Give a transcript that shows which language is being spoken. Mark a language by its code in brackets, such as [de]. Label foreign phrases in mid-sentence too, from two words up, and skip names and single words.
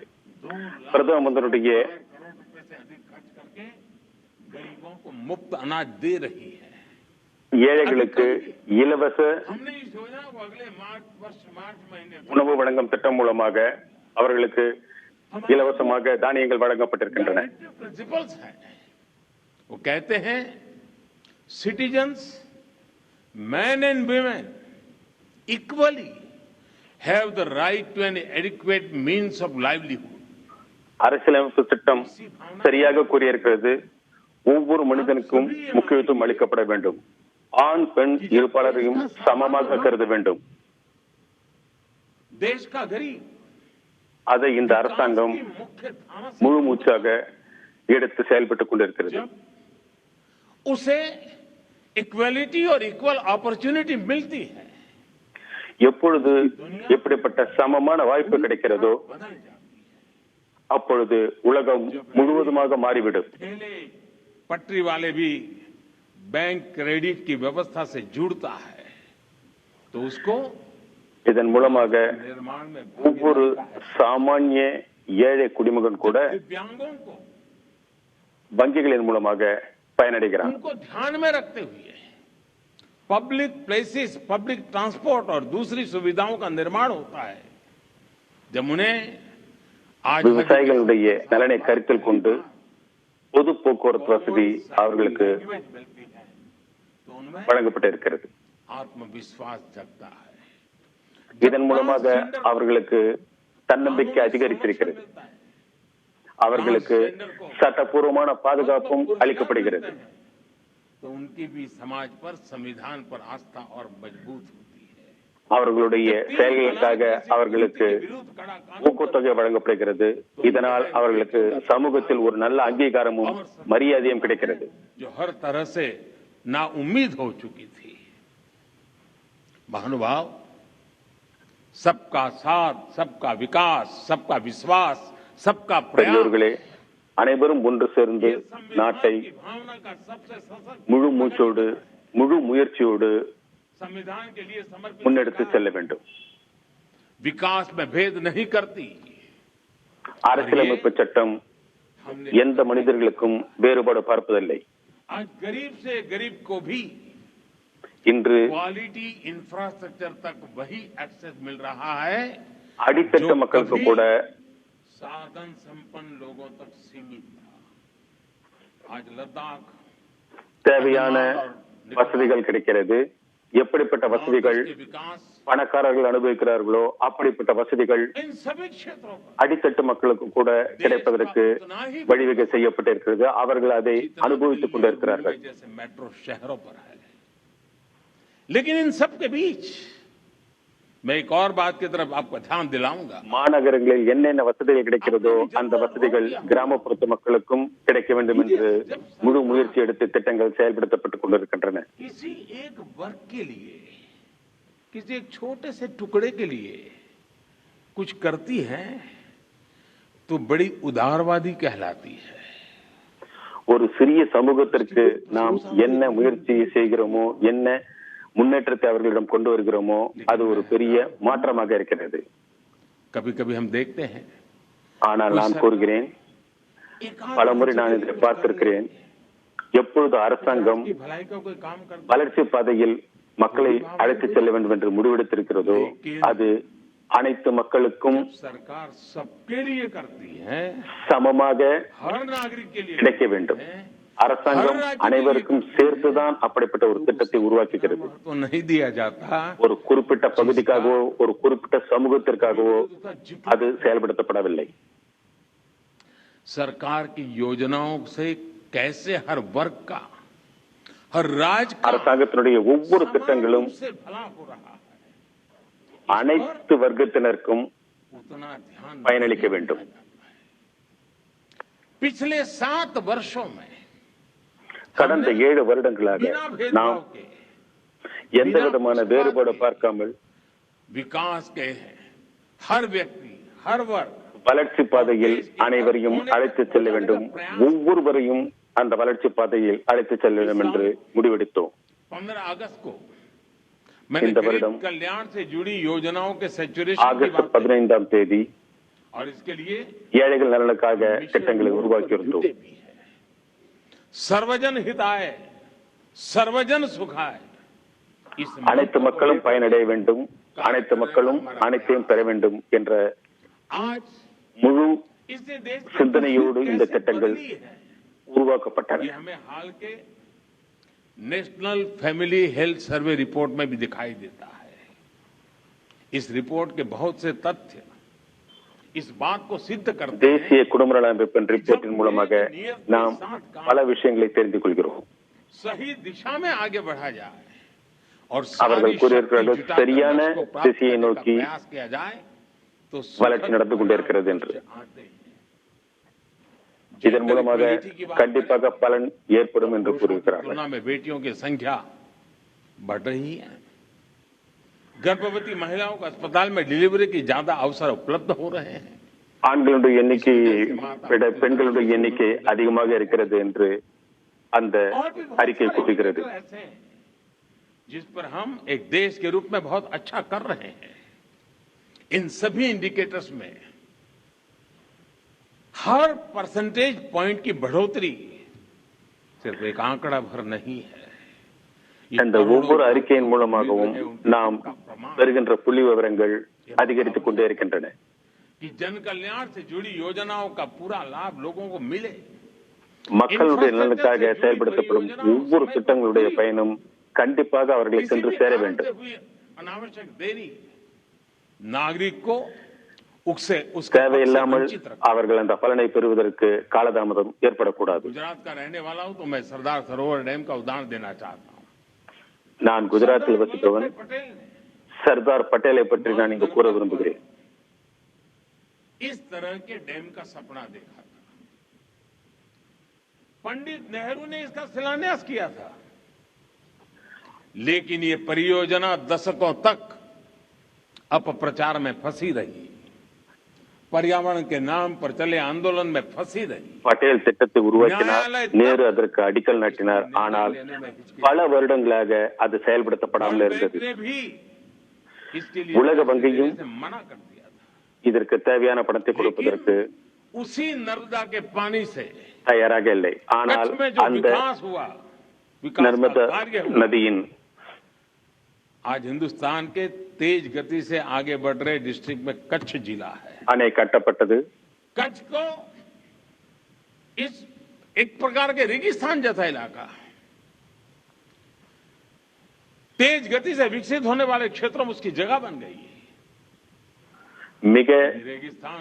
[ta] பிரதம மந்திரியுடைய ஏழைகளுக்கு இலவச உணவு வழங்கும் திட்டம் மூலமாக அவர்களுக்கு இலவசமாக தானியங்கள் வழங்கப்பட்டிருக்கின்றன. [hi] वो कहते हैं [en] citizens, men and women equally have the right to an adequate means of livelihood. [ta] அரசியலமைப்பு திட்டம் சரியாக கூறியிருக்கிறது. ஒவ்வொரு மனிதனுக்கும் முக்கியத்துவம் அளிக்கப்பட வேண்டும். ஆண் பெண் இருப்பாளரையும் சமமாக கருத வேண்டும். [hi] देश का गरीब [ta] அதை இந்த அரசாங்கம் முழு மூச்சாக எடுத்து செயல்பட்டுக் கொண்டிருக்கிறது. [hi] उसे इक्वालिटी और [en] equal opportunity [hi] मिलती है. [ta] எப்பொழுது எப்படிப்பட்ட சமமான வாய்ப்பு கிடைக்கிறதோ அப்பொழுது உலகம் முழுவதுமாக மாறிவிடும். [hi] पटरी वाले भी बैंक क्रेडिट की व्यवस्था से जुड़ता है तो उसको [ta] இதன் மூலமாக ஒவ்வொரு சாமானிய ஏழை குடிமகன் கூட வங்கிகளின் மூலமாக பயனடைகிறார். [hi] ध्यान में रखते हुए [en] public places, public transport [hi] और दूसरी सुविधाओं का निर्माण होता है. जब उन्हें [ta] விவசாயிகளுடைய நலனை கருத்தில் கொண்டு பொது போக்குவரத்து வசதி அவர்களுக்கு வழங்கப்பட்டிருக்கிறது. [hi] आत्मविश्वास जगता है. [ta] இதன் மூலமாக அவர்களுக்கு தன்னம்பிக்கை அதிகரித்திருக்கிறது. அவர்களுக்கு சட்டப்பூர்வமான பாதுகாப்பும் அளிக்கப்படுகிறது. அவர்களுடைய செயல்களுக்காக அவர்களுக்கு ஊக்கத்தொகை வழங்கப்படுகிறது. இதனால் அவர்களுக்கு சமூகத்தில் ஒரு நல்ல அங்கீகாரமும் மரியாதையும் கிடைக்கிறது. [hi] महानुभाव, सबका साथ, सबका विकास, सबका विश्वास, सबका [ta] பெரியோர்களே, அனைவரும் ஒன்று சேர்ந்து நாட்டை முழு மூச்சோடு முழு முயற்சியோடு முன்னெடுத்து செல்ல வேண்டும். [hi] विकास में भेद नहीं करती. [ta] அரசியலமைப்பு சட்டம் எந்த மனிதர்களுக்கும் வேறுபாடு பார்ப்பதில்லை. [hi] आज गरीब से गरीब को भी [ta] இன்று [en] quality infrastructure [hi] तक वही एक्सेस मिल रहा है [ta] அடித்தட்டு மக்களுக்கு கூட [hi] साधन संपन्न लोगों तक सीमित था. आज लद्दाख [ta] தேவையான வசதிகள் கிடைக்கிறது. எப்படிப்பட்ட வசதிகள் பணக்காரர்கள் அனுபவிக்கிறார்களோ அப்படிப்பட்ட வசதிகள் அடித்தட்டு மக்களுக்கு கூட கிடைப்பதற்கு வழிவகை செய்யப்பட்டிருக்கிறது. அவர்கள் அதை அனுபவித்துக் கொண்டிருக்கிறார்கள். [hi] मेट्रो शहरों पर है. लेकिन इन सब के बीच मैं एक और बात की तरफ आपको ध्यान दिलाऊंगा. [ta] மாநகரங்களில் என்னென்ன வசதிகள் கிடைக்கிறதோ அந்த வசதிகள் கிராமப்புற மக்களுக்கும் கிடைக்க வேண்டும் என்று முழு முயற்சி எடுத்து திட்டங்கள் செயல்படுத்தப்பட்டுக் கொண்டிருக்கின்றன. [hi] किसी एक वर्ग के लिए, किसी एक छोटे से टुकड़े के लिए कुछ करती है तो बड़ी उदारवादी कहलाती है. [ta] ஒரு சிறிய சமூகத்திற்கு நாம் என்ன முயற்சி செய்கிறோமோ, என்ன முன்னேற்றத்தை அவர்களிடம் கொண்டு வருகிறோமோ அது ஒரு பெரிய மாற்றமாக இருக்கிறது. [hi] कभी कभी हम देखते हैं. [ta] ஆனால் நான் கூறுகிறேன், பலமுறை நான் இதை பார்த்திருக்கிறேன். எப்பொழுது அரசாங்கம் [hi] की भलाई का कोई काम करता [ta] வளர்ச்சி பாதையில் மக்களை அழைத்து செல்ல வேண்டும் என்று முடிவெடுத்திருக்கிறதோ அது அனைத்து மக்களுக்கும் [hi] है। सरकार सबके लिए करती है, [ta] சமமாக [hi] हर नागरिक के लिए [ta] கிடைக்க வேண்டும். [hi] है। [ta] அரசாங்கம் அனைவருக்கும் சேர்த்துதான் அப்படிப்பட்ட ஒரு திட்டத்தை உருவாக்குகிறது. [hi] तो नहीं दिया जाता, [ta] ஒரு குறிப்பிட்ட பகுதிக்காகவோ ஒரு குறிப்பிட்ட சமூகத்திற்காகவோ அது செயல்படுத்தப்படவில்லை. [hi] सरकार की योजनाओं से कैसे हर वर्ग का, हर राज्य का [ta] அரசாங்கத்தினுடைய ஒவ்வொரு திட்டங்களும் [hi] से भला हो रहा है, [ta] அனைத்து வர்க்கத்தினருக்கும் [hi] उतना ध्यान [ta] பயனளிக்க வேண்டும். [hi] पिछले 7 वर्षों में [ta] கடந்த 7 வருடங்களாக [hi] बिना [ta] நாம் [hi] भेदभाव के [ta] எந்த விதமான வேறுபாடு பார்க்காமல் [hi] विकास के हर व्यक्ति, हर वर्ग [ta] வளர்ச்சி பாதையில் அனைவரையும் அழைத்து செல்ல வேண்டும். ஒவ்வொருவரையும் அந்த வளர்ச்சி பாதையில் அழைத்து செல்ல வேண்டும் என்று முடிவெடுத்தோம். [hi] 15 अगस्त को मैंने [ta] இந்த வருடம் [hi] गरीब कल्याण से जुड़ी योजनाओं के सैचुरेशन की [ta] ஆகஸ்ட் [hi] बात [ta] 15ஆம் தேதி [hi] और इसके लिए [ta] ஏழைகள் நலனுக்காக திட்டங்களை உருவாக்கியிருந்தோம். [hi] भी है। सर्वजन हिताय, सर्वजन सुखाय, इस [ta] அனைத்து மக்களும் பயனடைய வேண்டும், அனைத்து மக்களும் அனைத்தையும் பெற வேண்டும் என்ற [hi] आज [ta] முழு [hi] इसने देश की [ta] சிந்தனையோடு இந்த [hi] कैसे [ta] திட்டங்கள் [hi] बदली है, [ta] உருவாக்கப்பட்டன. [hi] ये हमें हाल के नेशनल फैमिली हेल्थ सर्वे रिपोर्ट में भी दिखाई देता है। इस रिपोर्ट के बहुत से तथ्य इस बात को सिद्ध करते हैं [ta] தேசிய குடும்ப நல அமைப்பின் ரிப்போர்ட்டின் மூலமாக நாம் பல விஷயங்களை தெரிந்து கொள்கிறோம். [hi] सही दिशा में आगे बढ़ा जाए और [ta] அவர்கள் [hi] सारी [ta] கூறியிருக்கிறார்கள், [hi] शक्ति जुटाकर [ta] சரியான [hi] लक्ष्य को प्राप्त [ta] திசையை [hi] करने का [ta] நோக்கி [hi] प्रयास किया जाए तो [ta] வளர்ச்சி நடந்து கொண்டிருக்கிறது என்று. [hi] आते हैं। [ta] இதன் மூலமாக கண்டிப்பாக பலன் ஏற்படும் என்று கூறியிருக்கிறார்கள். [hi] तुलना में बेटियों की संख्या बढ़ रही है, गर्भवती महिलाओं को अस्पताल में डिलीवरी की ज्यादा अवसर उपलब्ध हो रहे हैं, [ta] ஆண்களுடைய எண்ணிக்கை விட பெண்களுடைய எண்ணிக்கை அதிகமாக இருக்கிறது என்று அந்த [hi] और भी बहुत [ta] அறிக்கை [hi] सारे [ta] கூறுகிறது. [hi] indicators ऐसे हैं जिस पर हम एक देश के रूप में बहुत अच्छा कर रहे हैं। इन सभी इंडिकेटर्स में हर [en] percentage point [hi] की बढ़ोतरी सिर्फ एक आंकड़ा भर नहीं है, ये [ta] அந்த ஒவ்வொரு அறிக்கையின் மூலமாகவும் நாம் பெறுகின்ற புள்ளி விவரங்கள் அதிகரித்துக் கொண்டே இருக்கின்றன. [hi] कि जन कल्याण से जुड़ी योजनाओं का पूरा लाभ लोगों को मिले, [ta] மக்களுடைய நலனுக்காக செயல்படுத்தப்படும் ஒவ்வொரு திட்டங்களுடைய பயனும் கண்டிப்பாக அவர்களை [hi] किसी [ta] சென்று [hi] भी [ta] சேர [hi] कारण [ta] வேண்டும். [hi] से हुई अनावश्यक देरी नागरिक को उससे उसके हक से [ta] தேவையில்லாமல் [hi] वंचित रखा। [ta] அவர்கள் அந்த பலனை பெறுவதற்கு காலதாமதம் ஏற்படக்கூடாது. [hi] गुजरात का रहने वाला हूं तो मैं सरदार सरोवर डैम का उदाहरण देना चाहता हूं। [ta] நான் குஜராத்தில் வசிப்பவன். [hi] सरदार पटेल ने [ta] சர்தார் பட்டேலை பற்றி நான் இங்கு கூற விரும்புகிறேன். [hi] इस तरह के डैम का सपना देखा था। पंडित नेहरू ने इसका शिलान्यास किया था, लेकिन ये परियोजना दशकों तक अपप्रचार में फंसी रही, पर्यावरण के नाम पर चले आंदोलन में फंसी रही। [ta] பட்டேல் திட்டத்தை உருவாக்கினார், நேரு அதற்கு அடிக்கல் நாட்டினார். ஆனால் பல வருடங்களாக அது செயல்படுத்தப்படாமல் இருந்தது. [hi] ने भी इसके लिए [ta] உலக வங்கியும் [hi] मना कर दिया था। [ta] இதற்கு தேவையான பணத்தை கொடுப்பதற்கு [hi] उसी नर्मदा के पानी से [ta] தயாராக இல்லை. ஆனால் [hi] कच्छ में जो [ta] அந்த [hi] विकास हुआ, विकास [ta] நர்மதா [hi] का कार्य हुआ, [ta] நதியின் [hi] आज हिंदुस्तान के तेज गति से आगे बढ़ रहे डिस्ट्रिक्ट में कच्छ जिला है। [ta] அணை கட்டப்பட்டது. [hi] कच्छ को इस एक प्रकार के रेगिस्तान जैसा इलाका, तेज गति से विकसित होने वाले क्षेत्रों में उसकी जगह बन गई। [ta] மிக [hi] रेगिस्तान